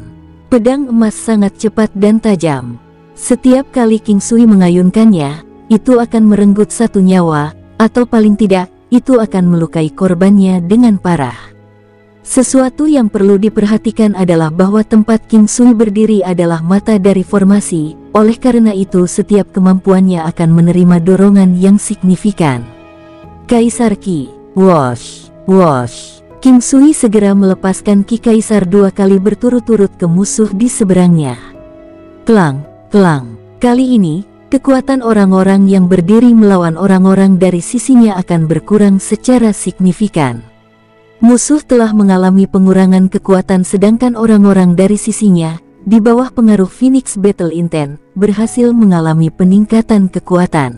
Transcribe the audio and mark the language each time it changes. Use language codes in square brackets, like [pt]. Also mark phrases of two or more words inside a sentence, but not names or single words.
[id] Pedang emas sangat cepat dan tajam. Setiap kali King Sui mengayunkannya, itu akan merenggut 1 nyawa, atau paling tidak, itu akan melukai korbannya dengan parah. Sesuatu yang perlu diperhatikan adalah bahwa tempat King Sui berdiri adalah mata dari formasi, oleh karena itu setiap kemampuannya akan menerima dorongan yang signifikan. Kaisar Ki, wosh, wosh. King Sui segera melepaskan Ki Kaisar 2 kali berturut-turut ke musuh di seberangnya. Klang, klang. Kali ini, kekuatan orang-orang yang berdiri melawan orang-orang dari sisinya akan berkurang secara signifikan. Musuh telah mengalami pengurangan kekuatan sedangkan orang-orang dari sisinya, di bawah pengaruh Phoenix Battle Intent, berhasil mengalami peningkatan kekuatan.